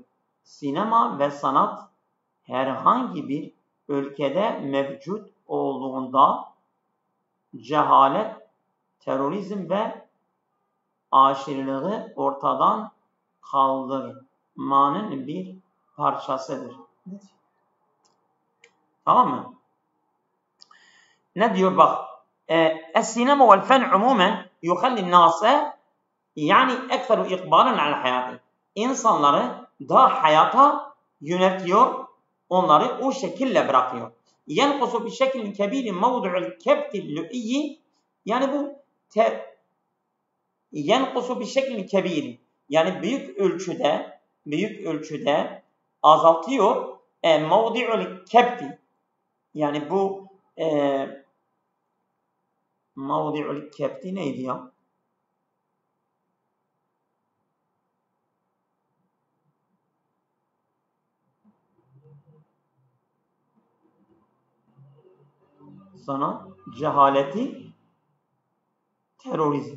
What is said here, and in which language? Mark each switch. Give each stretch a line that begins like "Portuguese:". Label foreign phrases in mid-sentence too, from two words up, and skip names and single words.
Turkish: Sinema ve sanat herhangi bir ülkede mevcut olduğunda cehalet, terörizm ve aşırılığı ortadan kaldırmanın bir parçasıdır. Tamam mı? Ne diyor bak?
Arabic: السينما والفن عموما يخلي الناس يعني أكثر إقبالا على الحياة.
Turkish: İnsanları daha hayata yöneltiyor, onları o şekilde bırakıyor.
Arabic: ينقص بشكل كبير موضع الكبت اللؤي.
Turkish: Yani bu
Arabic: ينقص بشكل كبير.
Turkish: Yani büyük ölçüde azaltıyor.
Arabic: موضع الكبت.
Turkish: Yani bu
Arabic: موضع الكبت
Turkish: neydi ya? Sana cehaleti, terörizm.